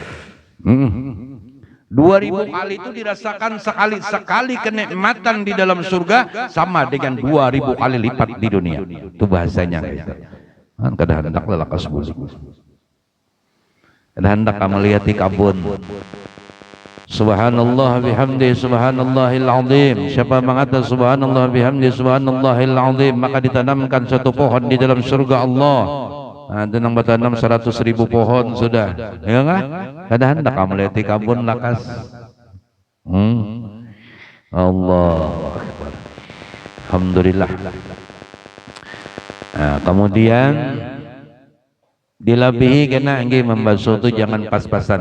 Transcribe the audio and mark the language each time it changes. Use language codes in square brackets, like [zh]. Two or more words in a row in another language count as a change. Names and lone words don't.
[id] 2000 kali itu dirasakan sekali kenikmatan di dalam surga sama dengan 2000 kali lipat di dunia. Itu bahasanya gitu. [bjn] Kan kada hendak lelakas bulik. Kada hendak melihat di kabun. [ar] Subhanallah bihamdi subhanallahil azim. [id] Siapa mengatakan [ar] subhanallah bihamdi subhanallahil azim, [id] maka ditanamkan satu pohon di dalam surga Allah. [bjn] Ada nang batanam 100.000 pohon sudah, ya enggak? Kada hendak kamu lihat di kabun lakas. [ar] Allahu Akbar. Alhamdulillah. [bjn] Nah, kemudian dilabihi kena nggih membasuh itu jangan pas-pasan.